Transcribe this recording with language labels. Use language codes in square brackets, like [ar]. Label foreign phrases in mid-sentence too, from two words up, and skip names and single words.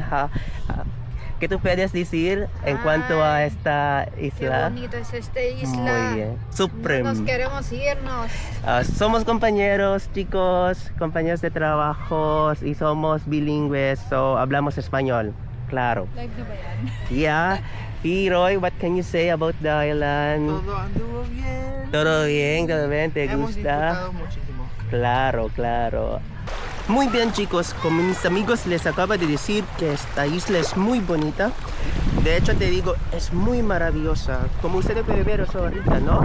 [es] ¿Qué tú puedes decir en cuanto a esta isla? Qué bonito es esta isla. Muy bien. Supreme. Nos queremos irnos. Somos compañeros, chicos, compañeros de trabajo y somos bilingües, so hablamos español. Claro. [tl] Live na ba yan? [en] Yeah. Roy, what can you say about the island? [es] Todo ando bien. Todo bien, todo bien, ¿te Hemos gusta? disfrutado muchísimo. Claro. Muy bien, chicos, como mis amigos les acaba de decir que esta isla es muy bonita. De hecho, te digo, es muy maravillosa. Como ustedes pueden ver eso ahorita, ¿no?